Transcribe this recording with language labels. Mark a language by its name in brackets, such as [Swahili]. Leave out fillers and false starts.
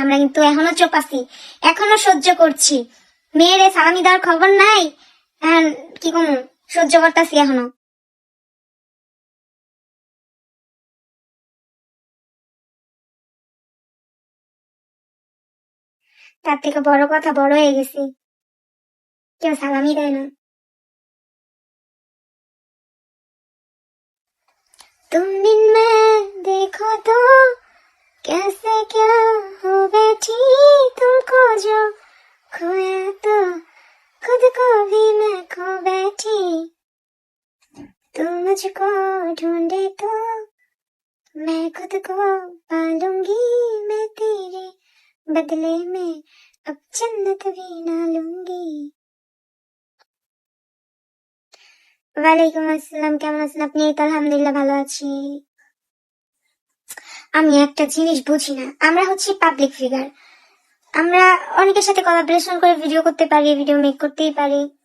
[Bangla] আমরা কিন্তু এখনো চুপ আছি, এখনো সহ্য করছি। মেয়ের সালামি দেওয়ার খবর নাই, এখন কি কমু, সহ্য করতেছি এখনো। তার থেকে বড় কথা, বড় হয়ে গেছি, কেউ সালামি দেয় না। [Hindi] तुम दिन में देखो तो कैसे क्या हो बैठी, तुमको जो खोया तो खुद को भी मैं खो बैठी। तुम मुझको ढूंढे तो मैं खुद को पालूंगी, मैं तेरे बदले में अब जन्नत भी ना लूंगी। [Bangla] ওয়ালাইকুম আসসালাম, কেমন আছেন আপনি? তো আলহামদুলিল্লাহ ভালো আছি। আমি একটা জিনিস বুঝি না, আমরা হচ্ছে পাবলিক ফিগার, আমরা অনেকের সাথে কোলাবোরেশন করে ভিডিও করতে পারি, ভিডিও মেক করতেই পারি।